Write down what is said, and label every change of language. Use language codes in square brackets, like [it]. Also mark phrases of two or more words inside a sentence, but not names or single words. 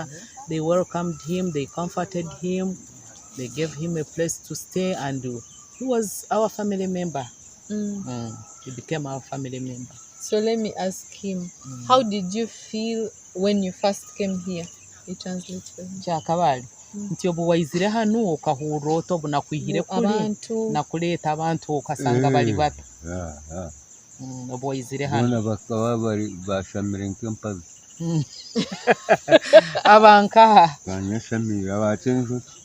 [en] They welcomed him. They comforted him. They gave him a place to stay, and he was our family member. He became our family member. So let me ask him, how did you feel when you first came here? He translates for him. [cgg] Chakabali. Nti obu waizire hanu okahura oto bunakwihire kuri nakuleta abantu okasanga bali bato. oboyizire hano bona bakaba bari bashamire nk'empazi abankaha banyashamire abacenjo